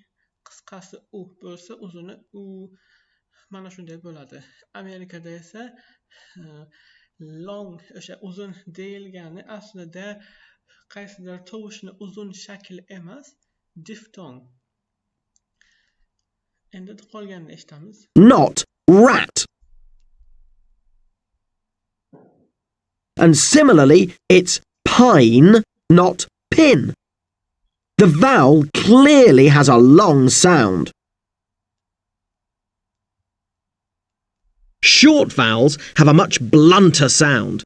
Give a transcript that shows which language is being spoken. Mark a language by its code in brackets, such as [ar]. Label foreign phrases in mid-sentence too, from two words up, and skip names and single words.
[uz] Qisqasi U bo'lsa, uzuni U. Mana shunday bo'ladi. Amerikada esa long, o'sha uzun deyilgani aslida qaysidir tovushni uzun shakli emas, diftong. Endi qolganini eshitamiz. [en] Not rat. And similarly, it's pine, not pin. The vowel clearly has a long sound. Short vowels have a much blunter sound.